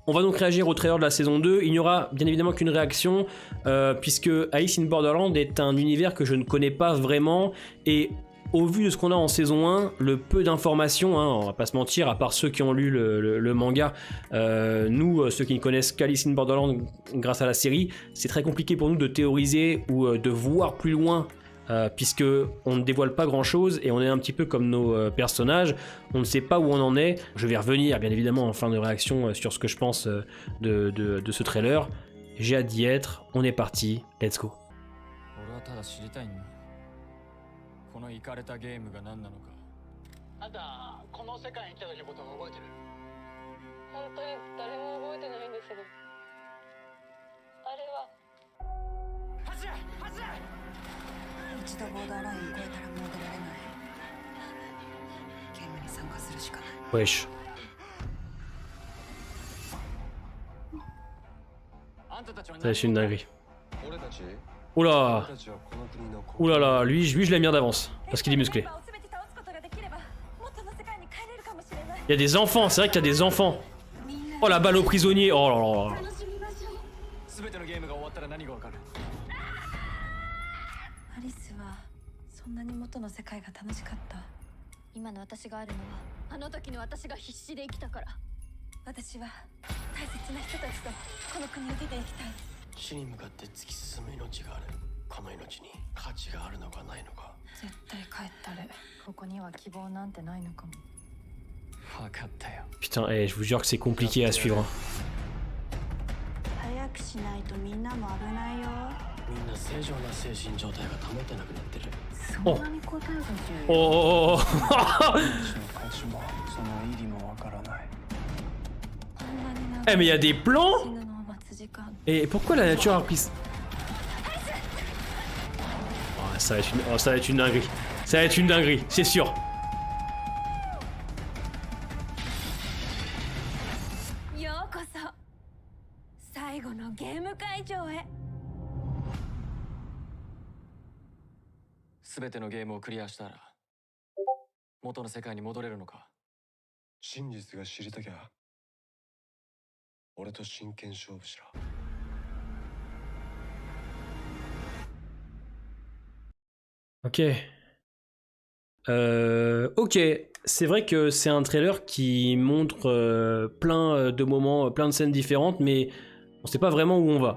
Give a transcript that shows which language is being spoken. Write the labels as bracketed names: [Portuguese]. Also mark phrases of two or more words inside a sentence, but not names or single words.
[French] On va donc réagir au trailer de la saison 2, il n'y aura bien évidemment qu'une réaction, puisque Alice in Borderland est un univers que je ne connais pas vraiment, et au vu de ce qu'on a en saison 1, le peu d'informations, hein, on va pas se mentir, à part ceux qui ont lu le manga, nous, ceux qui ne connaissent qu'Alice in Borderland grâce à la série, c'est très compliqué pour nous de théoriser ou de voir plus loin, puisque on ne dévoile pas grand chose et on est un petit peu comme nos personnages, on ne sait pas où on en est. Je vais revenir bien évidemment en fin de réaction sur ce que je pense de ce trailer. J'ai hâte d'y être, on est parti, [English] let's go. [Japanese] このイカれたゲームが何なのか。あんたこの世界に来た時のことを覚えてる？本当に誰も覚えてないんですけど、あれは走れ走れ。一度ボーダーライン越えたらもう出られない。ゲームに参加するしかない。 [French] Wesh. [Japanese] あんたたちは [French] Ça va être une dinguerie. [Japanese] 俺たち [French] Oula, oulala, lui je l'aime bien d'avance, parce qu'il est musclé. Il y a des enfants, c'est vrai qu'il y a des enfants. Oh la balle aux prisonniers, oh là là. [Japanese] 全てのゲームが終わったら何がわかる？アリスはそんなに元の世界が楽しかった。今の私があるのはあの時の私が必死で生きたから。私は大切な人たちとこの国を出ていきたい。死に向かって突き進む命がある。この命に価値があるのかないのか。絶対帰ったる。ここには希望なんてないのかも。分かったよ。 [French] Putain, je vous jure que c'est compliqué à suivre. [Japanese] 早くしないとみんなも危ないよ。みんな正常な精神状態が保てなくなってる。そんなに答えが重要。 Oh, oh, oh. 価値もその意義もわからない。 [French] Eh mais il y a des plans. Et pourquoi la nature a pris... Oh, ça va être une dinguerie. Ça va être une dinguerie, c'est sûr. [Japanese] Yokoso. 最後のゲーム会場へ。全てのゲームをクリアしたら元の世界に戻れるのか。真実が知りたきゃ俺と真剣勝負しろ。 [French] Ok. Ok, c'est vrai que c'est un trailer qui montre plein de moments, plein de scènes différentes, mais on sait pas vraiment où on va.